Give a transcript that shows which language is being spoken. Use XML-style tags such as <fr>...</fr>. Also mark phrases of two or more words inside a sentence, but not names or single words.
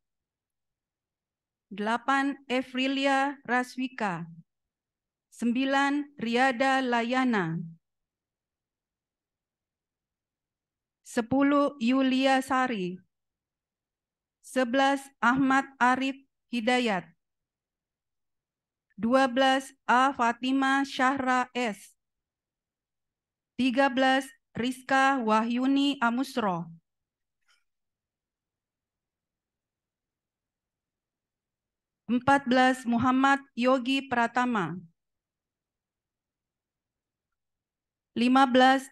<id>8. Efrilia Raswika. 9. Riada Layana. 10. Yulia Sari. 11. Ahmad Arif Hidayat. 12. A. Fatima Syahra S. 13. Rizka Wahyuni Amusro. 14. Muhammad Yogi Pratama. 15.</id>